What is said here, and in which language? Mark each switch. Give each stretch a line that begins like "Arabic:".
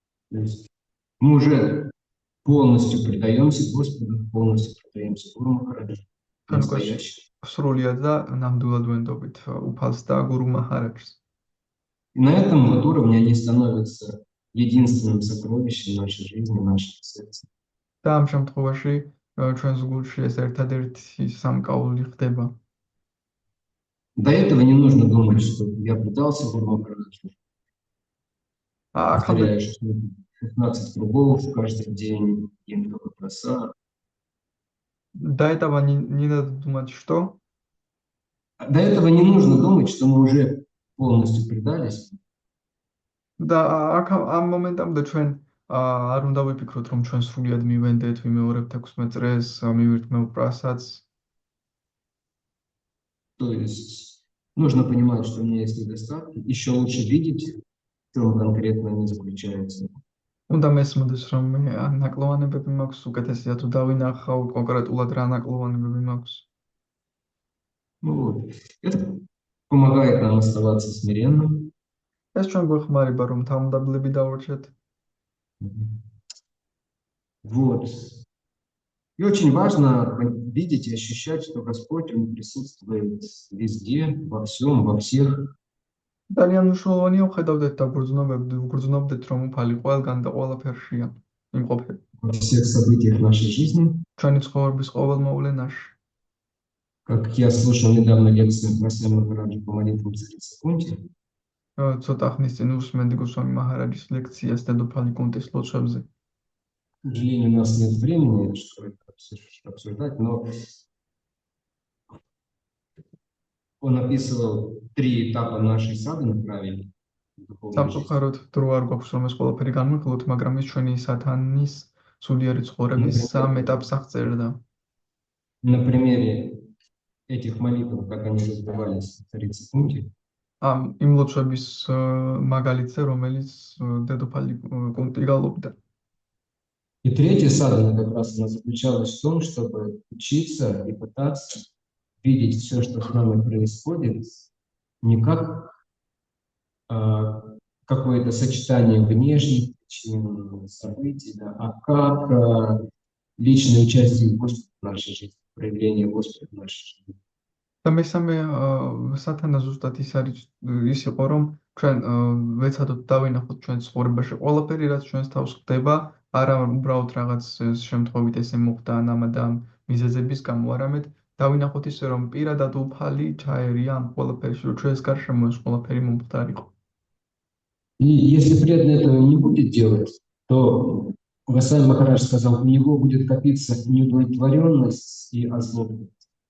Russian: мы уже полностью предаемся Господу, полностью предаемся Гуру Махараджу.
Georgian: სრულიად და ნამდვილად ვენდობით უფალს და გურუ მაჰარაჯს.
Russian: И на этом вот уровне они становятся единственным сокровищем нашей жизни, нашего сердца.
Georgian: და ამ შემთხვევაში ჩვენს გულში ეს ერთადერთი სამკაული ხდება.
Russian: До этого не нужно думать, что я предался Гуру Махараджу. Повторяю 16 кругов каждый день, ем только просад. До этого не надо думать, что? До этого не нужно думать, что мы уже полностью предались.
Georgian: Да, ამ მომენტამდე ჩვენ არ უნდა ვიფიქროთ, რომ ჩვენ სრულად მივენდეთ, ვიმეორებთ 16 წრეს, მივირთმევ პრასადს.
Russian: То есть нужно понимать, что у меня есть недостатки, еще лучше видеть, в чем конкретно они заключаются.
Georgian: უნდა მესმოდეს, რომ მე ნაკლოვანებები მაქვს, უკეთესია თუ დავინახავ კონკრეტულად რა ნაკლოვანებები მაქვს.
Russian: Вот. Это помогает нам оставаться смиренным.
Georgian: ეს ჩვენ გვეხმარება, რომ თავმდაბლები დავარჩეთ.
Russian: Вот. И очень важно видеть и ощущать, что Господь, Он присутствует везде, во всем, во всех.
Georgian: ძალიან მნიშვნელოვანია ვხედავდეთ და ვგრძნობდეთ, რომ უფალი ყველგან და ყველაფერშია იმყოფება.
Russian: Во всех событиях нашей жизни.
Georgian: ჩვენი ცხოვრების ყოველ მოვლენაში.
Russian: Как я слушал недавно лекцию Василия Махараджа по молитвам царицы Кунти.
Georgian: ცოტა ხნის წინ უსმენდი გოსვამი მაჰარაჯის ლექციას დედოფალი კუნტის ლოცვებზე.
Russian: К сожалению, у нас нет времени, чтобы это обсуждать, но он описывал 3 этапа нашей садханы правильно. духовной жизни.
Georgian: სამწუხაროდ დრო არ გვაქვს რომ ეს ყველაფერი განვიხილოთ, მაგრამ ის ჩვენი სათანის სულიერი ცხოვრების სამ ეტაპს აღწერდა.
Russian: На примере этих молитв, как они разбивались в 30 пунктов,
Georgian: იმ ლოცვების მაგალითზე, რომელიც დედოფალი კუნტი გალობდა.
Russian: И третья садхана как раз она заключалась в том, чтобы учиться и пытаться видеть все, что с нами происходит, не как какое-то сочетание внешних причин, событий, да, а как личное участие Господа в нашей жизни, проявление Господа в нашей жизни.
Georgian: და მესამე სათანა ზუსტად ის იყო, რომ ჩვენ ვეცადოთ დავინახოთ ჩვენ ცხოვრებაში ყველაფერი, რაც ჩვენს თავს ხდება, არა უბრალოდ რაღაც შემთხვევით ესე მოხდა ამ და ამ მიზეზების გამო, არამედ დავინახოთ ისე, რომ პირადად უფალი ჩაერია ამ ყველაფერში, რომ ჩვენს გარშემო ეს ყველაფერი მომხდარიყო.
Russian: И если преданный этого не будет делать, то Госвами Махарадж сказал, у него будет копиться неудовлетворенность и озлобленность.